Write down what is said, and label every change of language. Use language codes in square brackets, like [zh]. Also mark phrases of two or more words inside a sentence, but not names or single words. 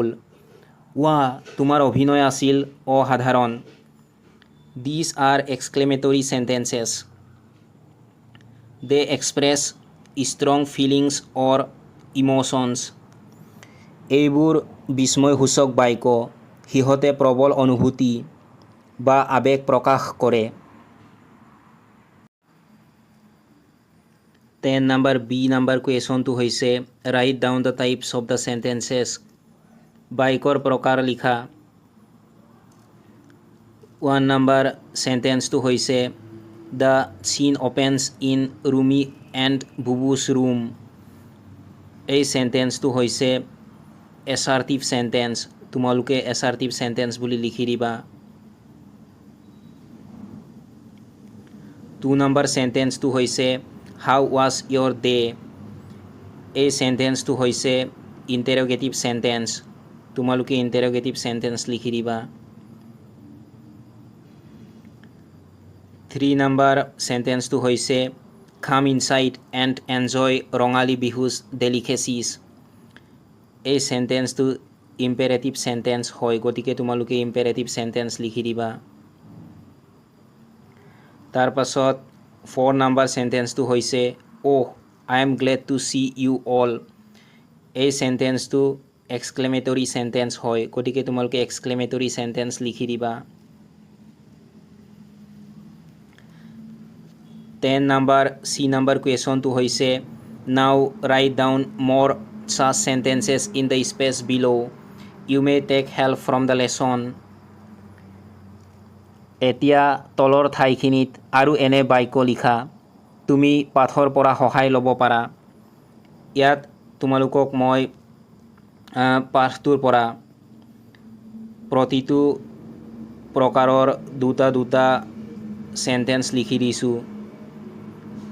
[as] Wow, তোমাৰ অভিনয় আছিল অসাধাৰণ। [en] These are exclamatory sentences. They express strong feelings or emotions. [as] এইবোৰ বিস্ময়সূচক বাক্য। সিহঁতে প্ৰবল অনুভূতি বা আবেগ প্ৰকাশ কৰে। [en] 10 number B number [as] কুৱেশ্যনটো হৈছে [en] Write down the types of the sentences. [as] বাক্যৰ প্ৰকাৰ লিখা। [en] 1 number [as] sentenceটো হৈছে [en] The scene opens in Rumi and Bubu's room. [as] এই sentenceটো হৈছে [en] assertive sentence. [as] তোমালোকে [en] assertive sentence [as] বুলি লিখি দিবা। 2 number sentenceটো হৈছে [en] How was your day? [as] এই sentenceটো হৈছে [en] interrogative sentence. [as] তোমালোকে [en] interrogative sentence [as] লিখি দিবা। 3 number sentenceটো হৈছে [en] Come inside and enjoy ৰঙালী বিহু's delicacies. [as] এই sentenceটো [en] imperative sentence [as] হয়, গতিকে তোমালোকে [en] imperative sentence [as] লিখি দিবা। [en] তাৰপাছত 4 number [as] sentenceটো হৈছে [en] Oh, I am glad to see you all. [as] এই sentenceটো [en] exclamatory sentence [as] হয়, গতিকে তোমালোকে [en] exclamatory sentence [as] লিখি দিবা। [en] 10 number C number [as] কুৱেশ্যনটো হৈছে [en] Now write down more such sentences in the space below. You may take help from the lesson. [as] এতিয়া তলৰ ঠাইখিনিত আৰু এনে বাক্য লিখা। তুমি পাঠৰ পৰা সহায় ল'ব পাৰা। ইয়াত তোমালোকক মই পাঠটোৰ পৰা প্ৰতিটো প্ৰকাৰৰ দুটা সেন্টেন্স লিখি দিছোঁ।